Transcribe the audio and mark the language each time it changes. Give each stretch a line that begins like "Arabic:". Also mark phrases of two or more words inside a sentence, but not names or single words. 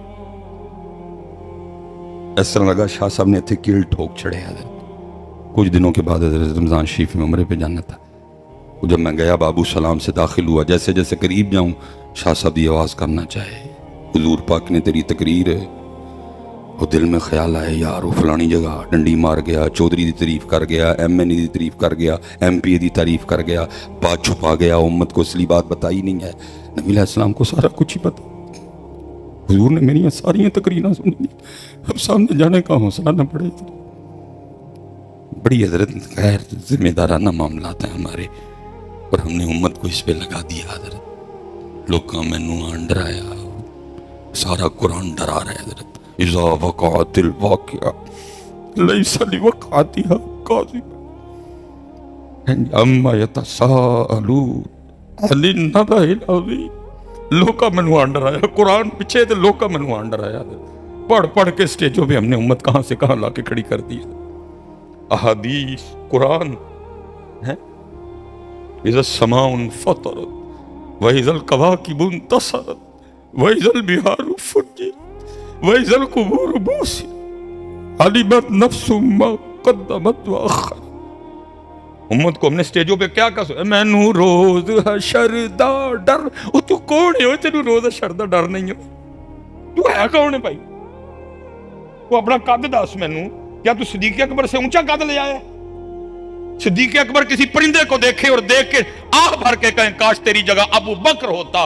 Urdu: اس طرح لگا شاہ صاحب نے اتنے کیل ٹھوک چڑھے. کچھ دنوں کے بعد رمضان شریف میں عمرے پہ جانا تھا، جب میں گیا بابو سلام سے داخل ہوا، جیسے جیسے قریب جاؤں شاہ صاحب کی آواز کرنا چاہے، حضور پاک نے تیری تقریر وہ دل میں خیال آئے یار وہ فلانی جگہ ڈنڈی مار گیا,
Punjabi: چودھری دی تعریف کر گیا, ایم این ای دی تعریف کر گیا, ایم پی اے دی تعریف کر گیا,
Urdu: بات چھپا گیا, امت کو اصلی بات بتائی نہیں ہے. نبی علیہ السلام کو سارا کچھ ہی پتا. حضور نے میری ساری تقریریں سنی دی, اب سامنے جانے کا حوصلہ نہ پڑے. بڑی حضرت غیر ذمہ دارانہ معاملات ہیں ہمارے, اور ہم نے امت کو اس پہ لگا دیا.
Punjabi: حضرت لوکاں مینوں ڈرایا, سارا قرآن ڈرا رہا ہے.
Arabic: حضرت اذا وقعت الواقعہ لیس لوقعتها کاذبہ اما یتساءلون عن النبأ العظیم.
Punjabi: لوکاں مینوں ڈرایا, قرآن پیچھے تے لوکاں مینوں ڈرایا.
Urdu: پڑھ پڑھ کے سٹیجوں پہ ہم نے امت کہاں سے کہاں لا کے کھڑی کر دی. احادیث قرآن ہے.
Arabic: اذا السماء انفطرت واذا الكواكب انتصرت واذا البحار فجرت واذا القبور بعثرت علمت نفس ما قدمت واخرت.
Urdu: امت کو ہم نے سٹیجوں پہ کیا کہا,
Punjabi: میں نو روز حشر دا ڈر. او تو کون ہے, تینوں روز حشر دا ڈر نہیں ہے؟
Urdu: تو ہے کون ہے بھائی؟ وہ اپنا قد
Punjabi: دس مینوں.
Urdu: کیا تو صدیق اکبر سے اونچا قد لے آیا؟ صدیق اکبر کسی پرندے کو دیکھے اور دیکھ کے آہ بھر کے کہیں کاش تیری جگہ ابو بکر ہوتا.